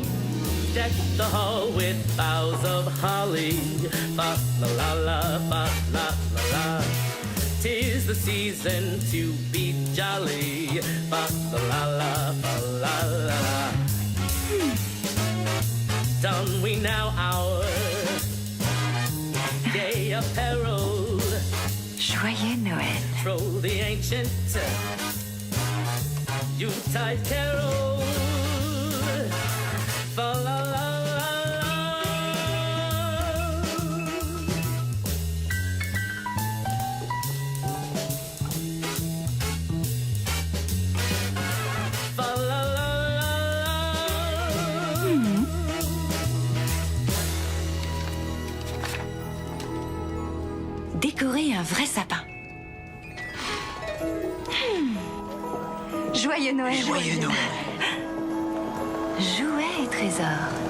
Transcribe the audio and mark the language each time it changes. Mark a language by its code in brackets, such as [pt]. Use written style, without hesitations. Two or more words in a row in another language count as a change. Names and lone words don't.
[en] Deck the hall with boughs of holly. Fa la la la, fa la la la. 'Tis the season to be jolly. Fa la la la, fa la la la. Don we now our gay apparel. [fr] Joyeux Noël. [en] Throw the ancient Yuletide carol. Fa la la la la. Fa la la la la. [fr] Décorer un vrai sapin. Joyeux Noël. Joyeux Noël. Jouets et trésors.